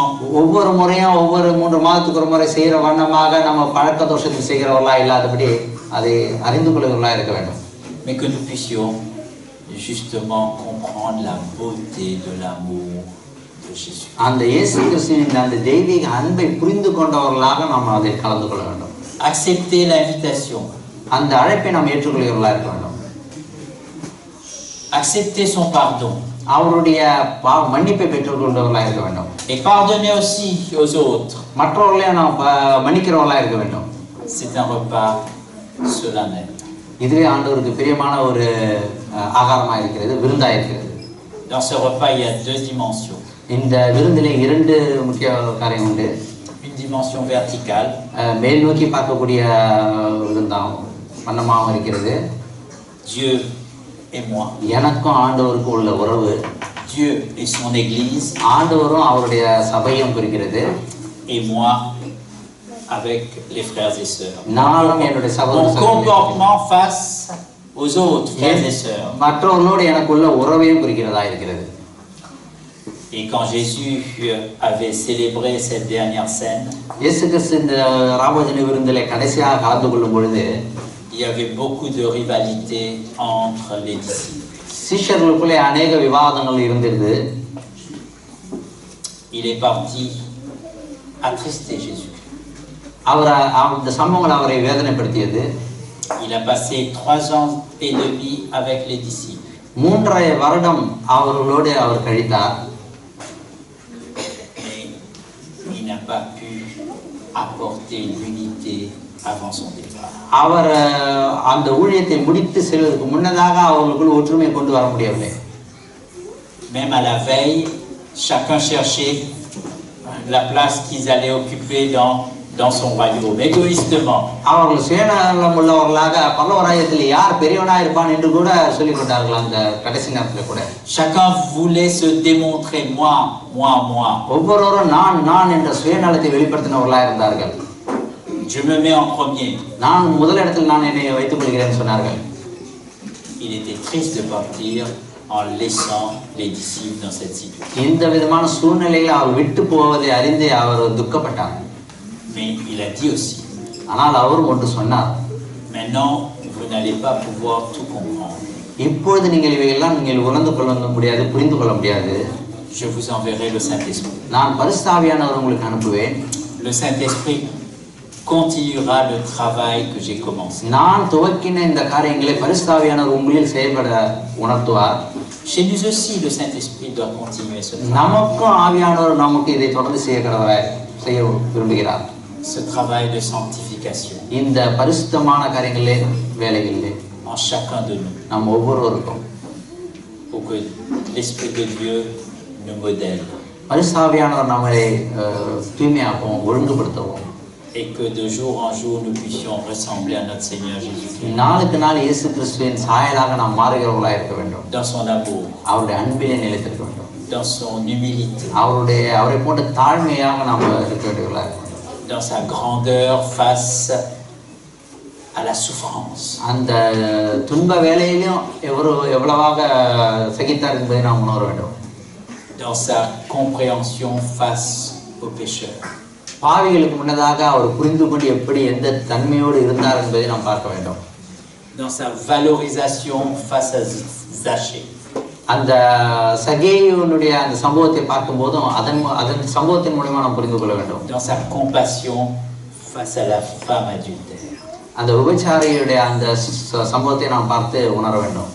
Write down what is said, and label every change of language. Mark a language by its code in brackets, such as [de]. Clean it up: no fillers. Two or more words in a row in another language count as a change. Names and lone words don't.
[ta] ஒவ்வொரு முறையும் ஒவ்வொரு 3 மாதத்துக்கு ஒரு முறை செய்கிற வண்ணமாக நம்ம பழக்க தோஷத்தில் செய்கிறவர்களா இல்லாதபடி அதை அறிந்து கொள்கிறவர்களா இருக்க வேண்டும். [fr] Mais que nous puissions justement comprendre la beauté de l'amour de Jésus. [ta] அந்த இயேசு கிறிஸ்துவின் அந்த தெய்வீக அன்பை புரிந்து கொண்டவர்களாக நாம் அதில் கலந்து கொள்ள வேண்டும். [fr] Accepter l'invitation. [ta] அந்த அழைப்பை நாம் ஏற்றுக்கொள்கிறவர்களா இருக்க வேண்டும். [fr] Accepter son pardon. [ta] அவருடைய மன்னிப்பை பெற்றுக்கொண்டவர்களா இருக்க வேண்டும். [fr] Et pardonner aussi aux autres. [ta] மற்றவர்களையும் நாம் மன்னிக்கிறவர்களா இருக்க வேண்டும். [fr] C'est un repas solennel. [ta] இதுவே ஆண்டவருக்கு பிரியமான ஒரு ஆகாரமாக இருக்கிறது, விருந்தாக இருக்கிறது. [fr] Dans ce repas, il y a 2 dimensions. [ta] இந்த விருந்திலே 2 முக்கிய காரியம் உண்டு. [fr] Une dimension verticale. [ta] மேல் நோக்கி பார்க்கக்கூடிய விருந்தாகும் வண்ணமாகவும் இருக்கிறது. [fr] Dieu et moi. [ta] எனக்கும் ஆண்டவருக்கும் உள்ள உறவு. [fr] Dieu et son Église. [ta] ஆண்டவரும் அவருடைய சபையும் குறிக்கிறது. [fr] Et moi avec les frères et sœurs. [ta] நானும் என்னுடைய [fr] Mon comportement face aux autres frères et sœurs. [ta] மற்றவர்களோடு எனக்குள்ள உறவையும் குறிக்கிறதா இருக்கிறது. [fr] Et quand Jésus avait célébré cette dernière scène, [ta] இயேசு கிறிஸ்து இந்த ராபோஜன விருந்திலே கடைசியாக கலந்து கொள்ளும் பொழுது [fr] il y avait beaucoup de rivalité entre les disciples. [ta] சீஷர்களுக்குள்ளே अनेक விவாதங்கள் இருந்தது. [fr] Il est parti attristé Jésus. [ta] அந்த சம்பவங்கள் அவரை வேதனைப்படுத்தியது. [fr] Il a passé 3 ans et demi avec les disciples. [ta] 3.5 வருடம் அவர்களோடு அவர் கழித்தார். [fr] Il n'a pas pu apporter l'unité avant son départ. [ta] அவர் அந்த ஊழியத்தை முடித்து செல்வதற்கு முன்னதாக அவர்களுக்குள் ஒற்றுமை கொண்டு வர முடியவில்லை. [fr] Même à la veille, chacun cherchait la place qu'ils allaient occuper dans son royaume, égoïstement. [ta] அவர்கள் சுயநலம் உள்ளவர்களாக பரலோகராஜ்யத்தில் யார் பெரியவனாக இருப்பான் என்று கூட சொல்லிக் கொண்டார்கள் அந்த கடைசி நேரத்தில் கூட. [fr] Chacun voulait se démontrer moi. [ta] ஒவ்வொருவரும் நான் என்ற சுயநலத்தை வெளிப்படுத்தினவர்களாக இருந்தார்கள். [fr] Je me mets en premier. [ta] நான் முதலிடத்தில் நான் என்னை வைத்துக் கொள்கிறேன் சொன்னார்கள். [fr] Il était triste de partir en laissant les disciples dans cette situation. [ta] இந்த விதமான சூழ்நிலையில் அவர் விட்டு போவதை அறிந்து அவர் துக்கப்பட்டார். [fr] Mais il a dit aussi. [ta] ஆனால் அவர் ஒன்று சொன்னார். [fr] Maintenant, vous n'allez pas pouvoir tout comprendre. [ta] இப்பொழுது நீங்கள் இவையெல்லாம் நீங்கள் உணர்ந்து கொள்ள முடியாது, புரிந்து கொள்ள முடியாது. [fr] Je vous enverrai le Saint-Esprit. [ta] நான் பரிசுத்த ஆவியானவரை உங்களுக்கு அனுப்புவேன். [fr] Le Saint-Esprit continuera le travail que j'ai commencé. [ta] நான் துவக்கின இந்த காரியங்களை பரிசுத்த ஆவியானவர் உங்களில் செயல்பட உணர்த்துவார். [fr] Chez nous aussi, le Saint-Esprit doit continuer ce travail. [ta] நமக்கும் ஆவியானவர் நமக்கு இதை தொடர்ந்து செய்ய விரும்புகிறார். [fr] Ce travail de sanctification. [ta] இந்த பரிசுத்தமான காரியங்களே வேலைகளிலே [fr] en chacun de nous. [ta] நாம் ஒவ்வொருவருக்கும் [fr] Pour que l'Esprit de Dieu nous modèle. [ta] பரிசுத்த ஆவியானவர் நம்மை தூய்மையாகவும் ஒழுங்குபடுத்தவும். [fr] Et que de jour en jour nous puissions ressembler à notre Seigneur Jésus-Christ. [ta] நாளுக்கு நாள் இயேசு கிறிஸ்துவின் சாயலாக நாம் மாறுகிறவர்களாக இருக்க வேண்டும். [fr] Dans son amour. [ta] அவருடைய அன்பிலே நிலைத்திருக்க வேண்டும். [fr] Dans son humilité. [ta] அவரை போன்ற தாழ்மையாக நாம் இருக்க வேண்டியவர்களாக இருக்க வேண்டும். [fr] dans sa grandeur face à la souffrance. [ta] அந்த துன்ப வேளையிலும் எவ்வளவாக சகித்தார் என்பதை நாம் உணர வேண்டும். [fr] Dans sa compréhension face aux pécheurs. [ta] பாவிகளுக்கு முன்னதாக அவர் புரிந்து கொண்டு எப்படி எந்த தன்மையோடு இருந்தார் என்பதை நாம் பார்க்க வேண்டும். [fr] Dans sa valorisation face à Zachée. [ta] அந்த சகேயுனுடைய அந்த சம்பவத்தை பார்க்கும்போதும் அதன் சம்பவத்தின் மூலமா நாம் புரிந்து கொள்ள வேண்டும். [fr] Dans sa compassion face à la femme adultère. [ta] அந்த விபச்சாரியுடைய அந்த சம்பவத்தை நாம் பார்த்து உணர வேண்டும்.